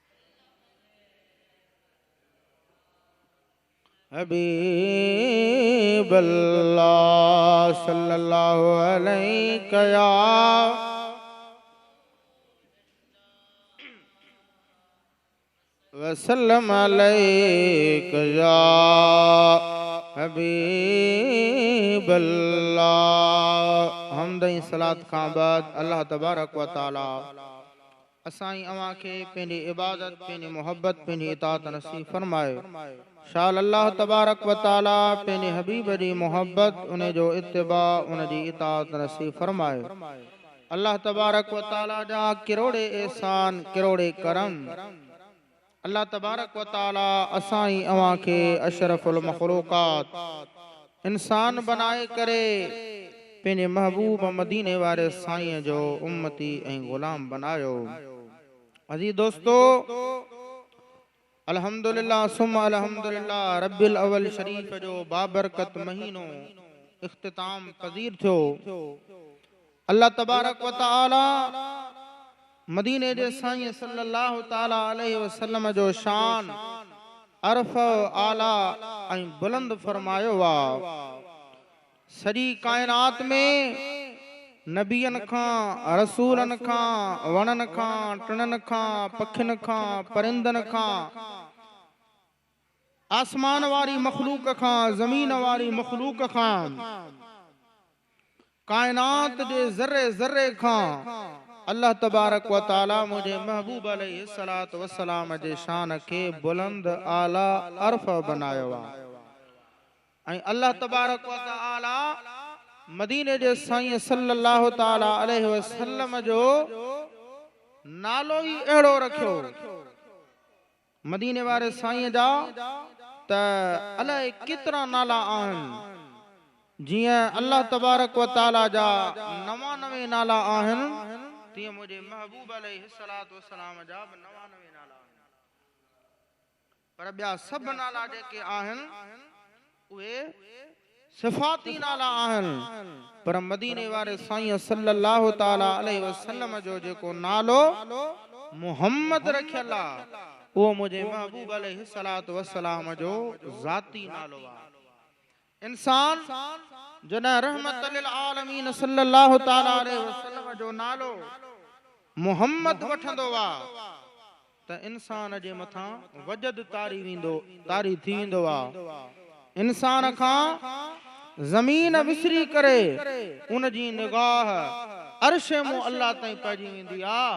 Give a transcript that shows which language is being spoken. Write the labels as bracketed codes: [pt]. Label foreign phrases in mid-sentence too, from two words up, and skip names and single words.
[ar] حبيب الله حبيب الله صلى الله عليه يا وسلم عليك يا حبيب الله. [sd] हमद ऐं सलात खां बाद अल्लाह [ar] تبارك وتعالى [sd] असाई अवां खे पंहिंजी इबादत, पंहिंजी मोहब्बत, पंहिंजी इताअत नसीब फरमाए। शाल अल्लाह [ar] تبارك وتعالى [sd] पंहिंजे हबीब जी मोहब्बत, उन जो इत्तिबा, उन जी इताअत नसीब फरमाए। अल्लाह [ar] تبارك وتعالى [sd] जा किरोड़े एहसान, किरोड़े करम। अल्लाह [ar] تبارك وتعالى [sd] असाई अवां खे [ar] أشرف المخلوقات [sd] इंसान बनाए करे पंहिंजे महबूब मदीने वारे साईं जो उम्मती ऐं गुलाम बनायो। अजीज दोस्तो, [ar] الحمد لله ثم الحمد لله [sd] रब्बिल अव्वल शरीफ जो बाबरकत महीनो इख्तिताम पजीर थियो। अल्लाह [ar] تبارك وتعالى [sd] मदीने जे साईं [ar] صلى الله تعالى عليه وسلم [sd] जो शान अरफ आला ऐं बुलंद फरमायो वा। सॼी कायनात में नबियन खां, रसूलन खां, वणन खां, टिणन खां, पखिन खां, परिंदन खां, आसमान वारी मखलूक खां, जमीन वारी मखलूक खां, कायनात जे ज़र्रे ज़र्रे खां अल्लाह [ar] تبارك وتعالى [sd] मुझे महबूब [ar] عليه الصلاة والسلام [sd] जे शान के बुलंद आला अरफ बनायो आहे। ऐं अल्लाह [ar] تبارك وتعالى [sd] मदीने जे साईं [ar] صلى الله تعالى عليه وسلم [sd] जो नालो ही अहिड़ो रखियो मदीने वारे साईं जा त अलाए केतिरा नाला आहिनि। जियां अल्लाह [ar] تبارك وتعالى [sd] जा 99 नाला आहिनि, तीअं मुझे महबूब [ar] عليه الصلاة والسلام [sd] जा 99 नाला आहिनि। पर ॿिया सभु नाला जेके आहिनि उहे सिफ़ाती नाला आहिनि। पर मदीने वारे साईं [ar] صلى الله تعالى عليه وسلم [sd] जो जेको नालो मुहम्मद रखियल आहे, उहो मुझे महबूब [ar] عليه الصلاة والسلام [sd] जो ज़ाती नालो आहे। इंसान जॾहिं [ar] رحمة للعالمين صلى الله تعالى عليه وسلم [sd] जो नालो मुहम्मद वठंदो आहे त इंसान जे मथां वजद तारी थी वेंदो आहे। इंसान खां ज़मीन विसरी करे उन जी निगाह अर्श मु अल्लाह ताईं पइजी वेंदी आहे।